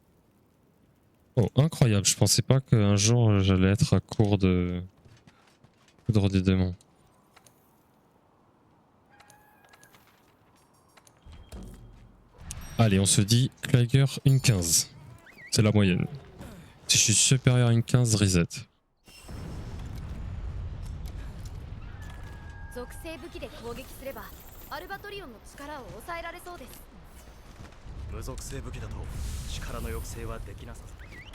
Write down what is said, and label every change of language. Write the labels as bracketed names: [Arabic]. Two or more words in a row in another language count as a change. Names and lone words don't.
[French] Oh, incroyable, je pensais pas qu'un jour j'allais être à court de... Poudre des démons. Allez, on se dit Clager une 15. C'est la moyenne. Si je suis supérieur à une 15, reset. [Japanese] 属性武器で攻撃すればアルバトリオンの力を抑えられそうです。無属性武器だと力の抑制はできなさそう。